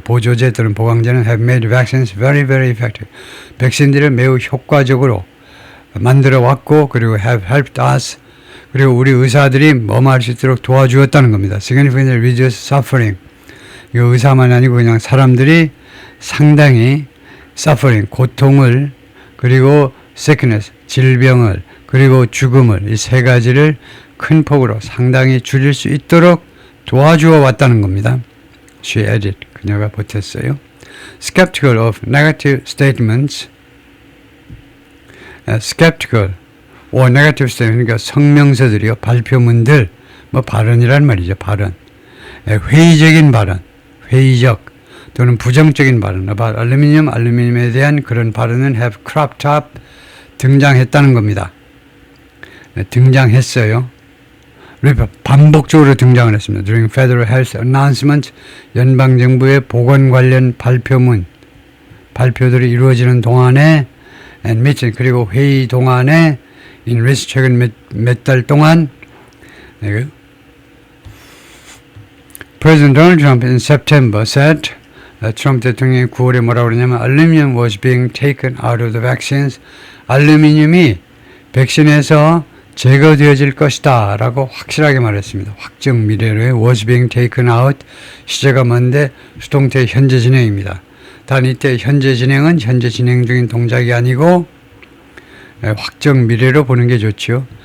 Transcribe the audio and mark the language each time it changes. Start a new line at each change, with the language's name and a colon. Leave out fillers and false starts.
Korean: 보조제 또는 보강제는
English: have made vaccines very, very effective.
Korean: 백신들을 매우 효과적으로 만들어 왔고, 그리고
English: have helped us,
Korean: 그리고 우리 의사들이 뭐할 수 있도록 도와주었다는 겁니다.
English: Significantly reduce suffering.
Korean: 이거 의사만 아니고 그냥 사람들이 상당히 suffering, 고통을, 그리고 sickness, 질병을, 그리고 죽음을, 이 세 가지를 큰 폭으로 상당히 줄일 수 있도록 도와주어 왔다는 겁니다.
English: She added,
Korean: 그녀가 보탰어요.
English: Skeptical of negative statements, skeptical or negative statements,
Korean: 그러니까 성명서들이요, 발표문들, 발언이란 말이죠, 발언. 회의적인 발언, 회의적 또는 부정적인 발언, 알루미늄에 대한 그런 발언은
English: have cropped up,
Korean: 등장했다는 겁니다. 등장했어요. 반복적으로 등장을 했습니다.
English: During Federal Health Announcement,
Korean: 연방정부의 보건 관련 발표들이 이루어지는 동안에,
English: and meeting,
Korean: 그리고 회의 동안에
English: in which
Korean: 최근 몇 달 동안
English: President Donald Trump in September said
Korean: 트럼프 대통령이 9월에 뭐라고 그러냐면
English: Aluminum was being taken out of the vaccines.
Korean: 알루미늄이 백신에서 제거되어질 것이다 라고 확실하게 말했습니다. 확정 미래로의 was being taken out 시제가 뭔데 수동태 현재 진행입니다. 단 이때 현재 진행은 현재 진행 중인 동작이 아니고 확정 미래로 보는 게 좋지요.